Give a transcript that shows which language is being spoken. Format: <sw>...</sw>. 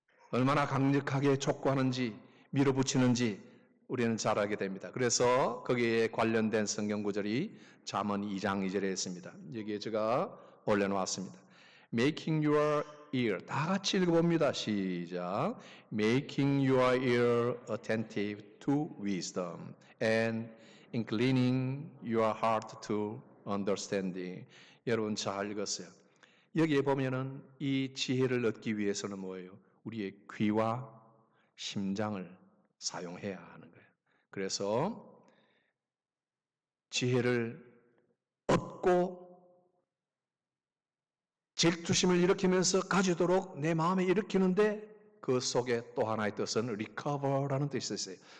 <ko>얼마나 강력하게 촉구하는지 밀어붙이는지 우리는 잘 알게 됩니다. 그래서 거기에 관련된 성경 구절이 잠언 2장 2절에 있습니다. 여기에 제가 올려놓았습니다.</ko> <en>Making your ear,</en> <ko>다 같이 읽어봅니다. 시작.</ko> <en>Making your ear attentive to wisdom and inclining your heart to understanding.</en> <ko>여러분 잘 읽었어요. 여기에 보면은 이 지혜를 얻기 위해서는 뭐예요? 우리의 귀와 심장을 사용해야 하는 거예요. 그래서 지혜를 얻고 질투심을 일으키면서 가지도록 내 마음에 일으키는데 그 속에 또 하나의 뜻은 recover라는 뜻이 있어요.</ko>